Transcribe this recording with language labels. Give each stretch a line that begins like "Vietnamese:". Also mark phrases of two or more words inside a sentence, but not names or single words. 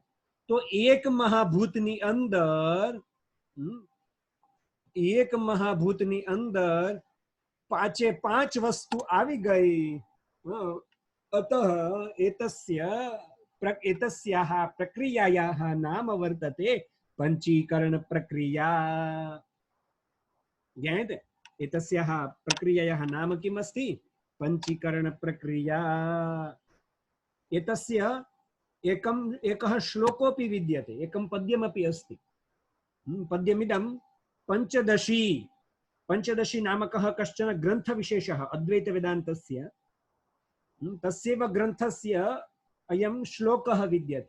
Gujarati: તો એક મહાભૂતની અંદર, એક મહાભૂતની અંદર 5 વસ્તુ આવી ગઈ.
Sanskrit: અતઃ એતસ્યાઃ પ્રક્રિયાયાઃ નામ વર્તતે પંચીકરણ પ્રક્રિયા. જ્ઞાયતે? एतस्याः प्रक्रियायाः नाम किम् अस्ति? पञ्चीकरण प्रक्रिया. एतस्य एकः श्लोकोऽपि विद्यते, एकं पद्यमपि अस्ति। पद्यमिदं पञ्चदशी नामकः कश्चन ग्रन्थविशेषः अद्वैतवेदान्तस्य, तस्यैव ग्रन्थस्य अयं श्लोकः विद्यते।